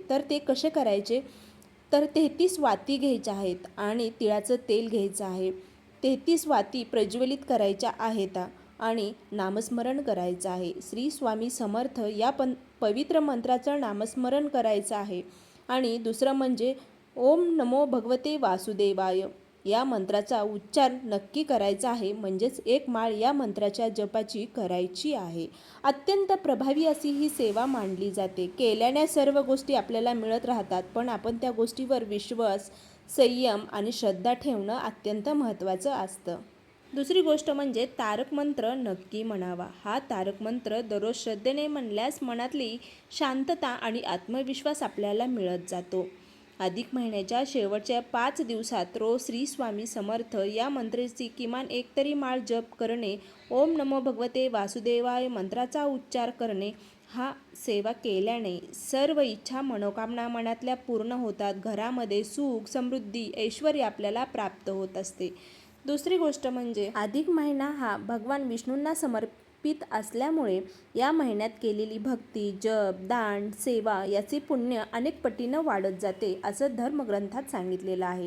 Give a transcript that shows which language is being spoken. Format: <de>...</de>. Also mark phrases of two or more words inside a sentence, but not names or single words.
<mr>तर ते कसे करायचे, तर 33 वाती घ्यायच्या आहेत आणि तिळाचं तेल घ्यायचं आहे. 33 वाती प्रज्वलित करायच्या आहेत आणि नामस्मरण करायचं आहे. श्री स्वामी समर्थ या पवित्र मंत्राचं नामस्मरण करायचं आहे. आणि दुसरं म्हणजे</mr> <sa>ओम नमो भगवते वासुदेवाय</sa> <mr>या मंत्राचा उच्चार नक्की करायचा आहे. म्हणजेच 1 माळ या मंत्राच्या जपाची करायची आहे. अत्यंत प्रभावी अशी ही सेवा मानली जाते. केल्याने सर्व गोष्टी आपल्याला मिळत राहतात, पण आपण त्या गोष्टीवर विश्वास, संयम आणि श्रद्धा ठेवणं अत्यंत महत्त्वाचं असतं. दुसरी गोष्ट म्हणजे तारक मंत्र नक्की म्हणावा. हा तारक मंत्र दररोज श्रद्धेने म्हणल्यास मनातली शांतता आणि आत्मविश्वास आपल्याला मिळत जातो. अधिक महिन्याच्या शेवटच्या 5 दिवसात रोज श्री स्वामी समर्थ या मंत्राची किमान 1 तरी माळ जप करणे,</mr> <sa>ओम नमो भगवते वासुदेवाय</sa> <mr>मंत्राचा उच्चार करणे, हा सेवा केल्याने सर्व इच्छा मनोकामना मनातल्या पूर्ण होतात. घरामध्ये सुख, समृद्धी, ऐश्वर्य आपल्याला प्राप्त होत असते. दुसरी गोष्ट म्हणजे अधिक महिना हा भगवान विष्णूंना समर्पित असल्यामुळे या महिन्यात केलेली भक्ती, जप, दान, सेवा याचे पुण्य अनेक पटीनं वाढत जाते असं धर्मग्रंथात सांगितलेलं आहे.</mr>